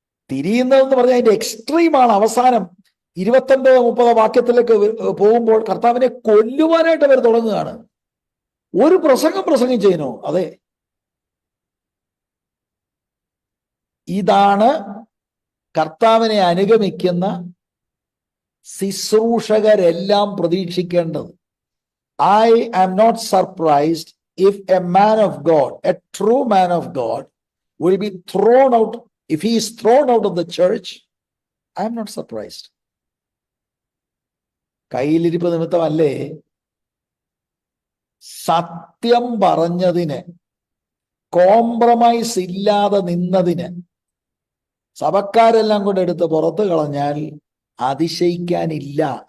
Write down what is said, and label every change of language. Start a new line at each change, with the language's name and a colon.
Malayalam: തിരിയുന്നതെന്ന് പറഞ്ഞാൽ അതിന്റെ എക്സ്ട്രീമാണ്. അവസാനം 29-30 വാക്യത്തിലേക്ക് പോകുമ്പോൾ കർത്താവിനെ കൊല്ലുവാനായിട്ട് അവർ തുടങ്ങുകയാണ്. ഒരു പ്രസംഗം ചെയ്യുന്നു. അതെ, ഇതാണ് കർത്താവിനെ അനുഗമിക്കുന്ന ശുശ്രൂഷകരെല്ലാം പ്രതീക്ഷിക്കേണ്ടത്.
English: I am not surprised if a man of God, a true man of God, will be thrown out. If he is thrown out of the church, I am not surprised.
Malayalam: കയ്യിലിരിപ്പ് നിമിത്തമല്ലേ സത്യം പറഞ്ഞതിന്, കോംപ്രമൈസ് ഇല്ലാതെ നിന്നതിന് സഭക്കാരെല്ലാം കൂടെ എടുത്ത് പുറത്തു കളഞ്ഞാൽ അതിശയിക്കാനില്ല.